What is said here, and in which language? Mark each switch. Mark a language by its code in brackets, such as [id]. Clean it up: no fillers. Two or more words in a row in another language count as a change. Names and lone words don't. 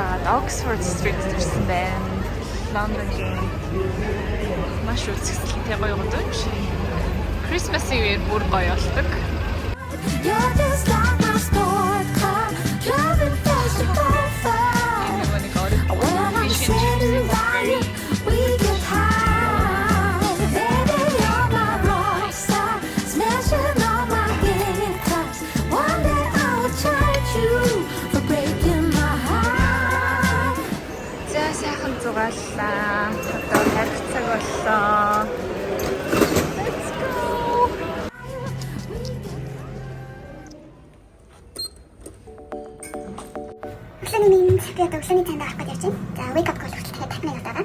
[mn] Oxford Street гэсэн байна. Лондонгийн маш үзэсгэлэнтэй гоё гудамж. [en] Christmas Eve- [mn] ээр бүр гоё болдог. [en] You're just like my sport car, driving fast and far. When I'm sitting by you, we get high. Baby, you're my rock star, smashing all my guitars. One day I will charge you for breaking my heart. [mn] За сайхан зугааллаа. Одоо тарих цаг боллоо. [en] Let's go. [mn] Өглөөний минь би одоо өглөөний цайнд авах гэж ярьж байна. За [en] wake up call [mn] хүртэл дахин нэг удаа.